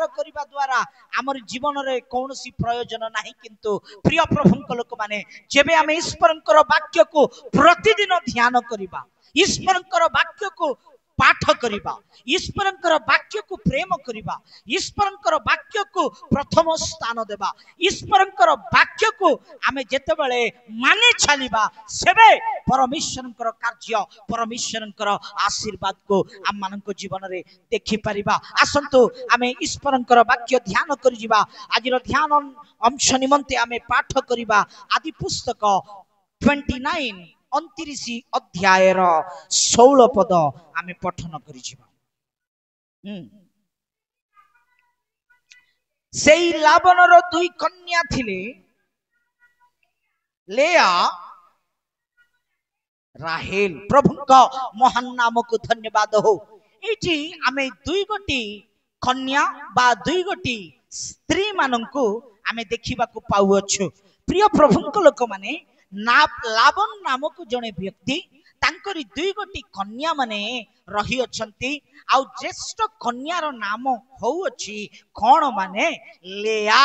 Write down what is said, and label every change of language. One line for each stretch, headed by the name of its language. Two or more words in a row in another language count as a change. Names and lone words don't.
Odia: କରନେ ଦ୍ୱାରା ଆମର ଜୀବନ ରେ କୌଣସି ପ୍ରୟୋଜନ ନାହିଁ କିନ୍ତୁ ପ୍ରିୟ ପ୍ରଭୁ ଲୋକ ମାନେ ଯେବେ ଆମେ ଈଶ୍ୱରଙ୍କର ବାକ୍ୟ କୁ ପ୍ରତିଦିନ ଧ୍ୟାନ କରିବା ଈଶ୍ୱରଙ୍କର ବାକ୍ୟ କୁ ପାଠ କରିବା ଈଶ୍ୱରଙ୍କର ବାକ୍ୟ କୁ ପ୍ରେମ କରିବା ଈଶ୍ୱରଙ୍କର ବାକ୍ୟ କୁ ପ୍ରଥମ ସ୍ଥାନ ଦେବା ଈଶ୍ୱରଙ୍କର ବାକ୍ୟ କୁ ଆମେ ଯେତେବେଳେ ମାନି ଚାଲିବା ସେବେ ପରମେଶ୍ୱରଙ୍କର କାର୍ଯ୍ୟ ପରମେଶ୍ୱରଙ୍କର ଆଶୀର୍ବାଦ କୁ ଆମ ମାନଙ୍କ ଜୀବନ ରେ ଦେଖି ପାରିବା। ଆସନ୍ତୁ ଆମେ ଈଶ୍ୱରଙ୍କର ବାକ୍ୟ ଧ୍ୟାନ କରି ଯିବା। ଆଜିର ଧ୍ୟାନ ଅଂଶ ନିମନ୍ତେ ଆମେ ପାଠ କରିବା ଆଦି ପୁସ୍ତକ 29 29 ଅଧ୍ୟାୟ 16 ପଦ ଆମେ ପଠନ କରି ଯିବା। ସେଇ ଲାବନର 2 କନ୍ୟା ଥିଲେ ଲେୟା ରାହେଲ ପ୍ରଭୁଙ୍କ ମହାନ ନାମ କୁ ଧନ୍ୟବାଦ ହେଉ। ଏଠି ଆମେ 2 ଗୋଟି କନ୍ୟା ବା 2 ଗୋଟି ସ୍ତ୍ରୀ ମାନଙ୍କୁ ଆମେ ଦେଖିବା କୁ ପାଉଅଛୁ। ପ୍ରିୟ ପ୍ରଭୁଙ୍କ ଲୋକ ମାନେ ଲାବନ ନାମକ ଜଣେ ବ୍ୟକ୍ତି ତାଙ୍କରି 2 ଗୋଟି କନ୍ୟା ମାନେ ରହି ଅଛନ୍ତି ଆଉ ଜ୍ୟେଷ୍ଠ କନ୍ୟାର ନାମ ହୋଇ ଅଛି କଣ ମାନେ ଲେୟା।